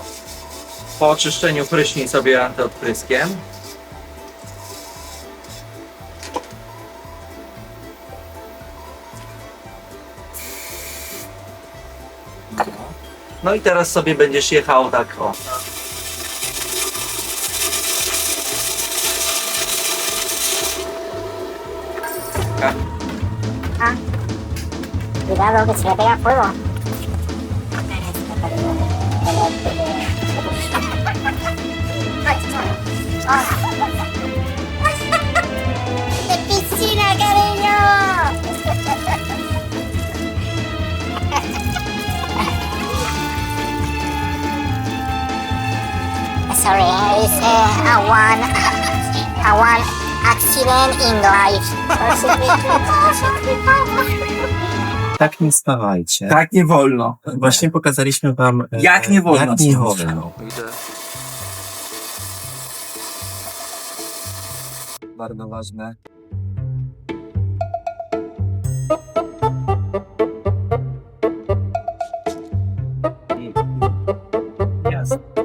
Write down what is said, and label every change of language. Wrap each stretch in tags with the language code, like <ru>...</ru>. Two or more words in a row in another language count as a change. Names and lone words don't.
<pl>Po oczyszczeniu pryśnij sobie antyodpryskiem. No i teraz sobie będziesz jechał tak o.</pl> <es>Cuidado que se le pega fuego. ¡De piscina, cariño!</es> <en>Sorry, a one accident in life.</en> <pl>Tak nie spawajcie. Tak nie wolno. Właśnie pokazaliśmy wam... Jak nie wolno. Jak nie wolno. Bardzo ważne. Jasne.</pl>